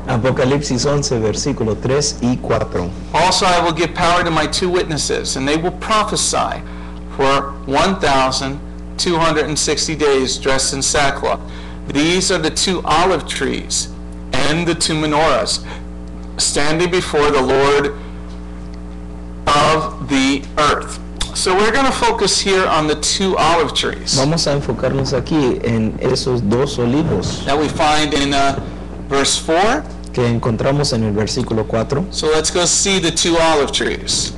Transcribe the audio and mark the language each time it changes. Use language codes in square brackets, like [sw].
[es] Apocalipsis 11, versículo 3 y 4. [en] Also I will give power to my 2 witnesses, and they will prophesy for 1,260 days dressed in sackcloth. These are the 2 olive trees and the 2 menorahs standing before the Lord of the earth. So we're going to focus here on the 2 olive trees. [es] Vamos a enfocarnos aquí en esos 2 olivos [en] that we find in verse 4. [es] Que encontramos en el versículo 4. [en] So let's go see the 2 olive trees.